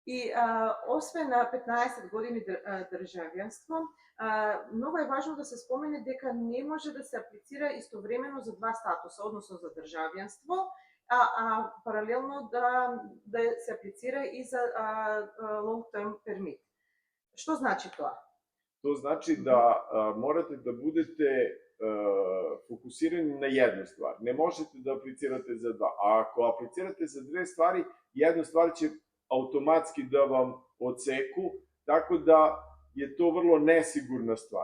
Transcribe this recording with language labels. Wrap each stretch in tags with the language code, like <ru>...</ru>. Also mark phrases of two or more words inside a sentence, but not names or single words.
<mk>освен на 15 години државјанство, многу е важно да се спомене дека не може да се аплицира истовремено за два статуса, односно за државјанство, а паралелно да се аплицира и за</mk> <en>long term permit.</en> <mk>Што значи тоа?</mk> <sr>To znači da morate da budete fokusirani na jednu stvar. Ne možete da aplicirate za dva. A ako aplicirate za dve stvari, jednu stvar će automatski da vam odseku, tako da je to vrlo nesigurna stvar.</sr>